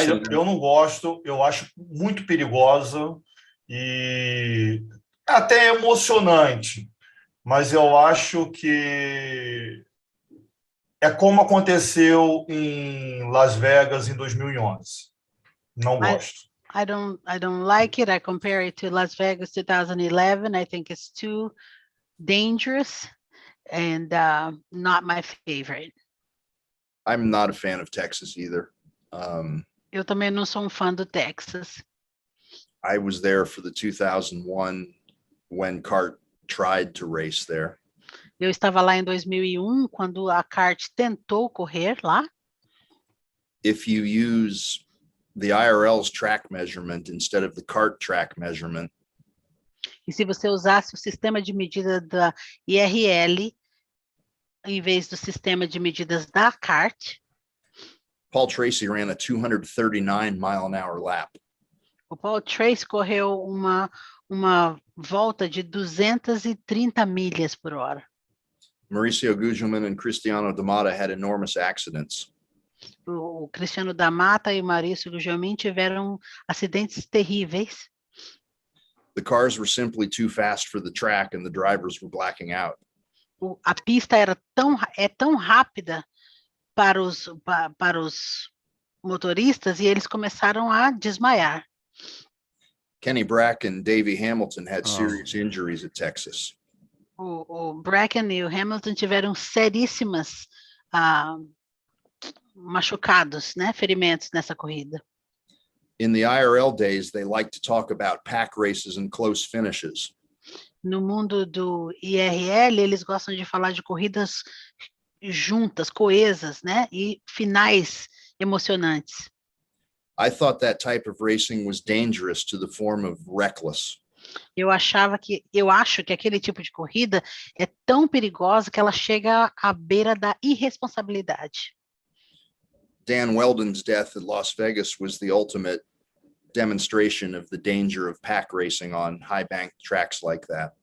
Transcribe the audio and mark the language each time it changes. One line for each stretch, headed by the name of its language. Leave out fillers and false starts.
Portuguese: Eu não gosto, eu acho muito perigosa e até emocionante. Mas eu acho que é como aconteceu em Las Vegas em 2011. Não gosto.
English: I don't like it. I compare it to Las Vegas 2011. I think it's too dangerous and not my favorite. I'm not a fan of Texas either.
Portuguese: Eu também não sou fã do Texas.
English: I was there for the 2001 when CART tried to race there.
Portuguese: Eu estava lá em 2001 quando a CART tentou correr lá.
English: If you use the IRL's track measurement instead of the CART track measurement,
Portuguese: E se você usasse o sistema de medida da IRL em vez do sistema de medidas da CART,
English: Paul Tracy ran a 239-mile-an-hour lap.
Portuguese: o Paul Tracy correu uma volta de 230 milhas por hora.
English: Mauricio Gugelmin and Cristiano Damata had enormous accidents.
Portuguese: O Cristiano da Mata e o Maurício Gugelmin tiveram acidentes terríveis.
English: The cars were simply too fast for the track and the drivers were blacking out.
Portuguese: A pista é tão rápida para os motoristas e eles começaram a desmaiar.
English: Kenny Brack and Davey Hamilton had serious injuries at Texas.
Portuguese: O Bracken e o Hamilton tiveram seríssimas machucados, né, ferimentos nessa corrida.
English: In the IRL days, they like to talk about pack races and close finishes.
Portuguese: No mundo do IRL, eles gostam de falar de corridas juntas, coesas, né, e finais emocionantes.
English: I thought that type of racing was dangerous to the form of reckless.
Portuguese: Eu acho que aquele tipo de corrida é tão perigosa que ela chega à beira da irresponsabilidade.
English: Dan Weldon's death at Las Vegas was the ultimate demonstration of the danger of pack racing on high bank tracks like that.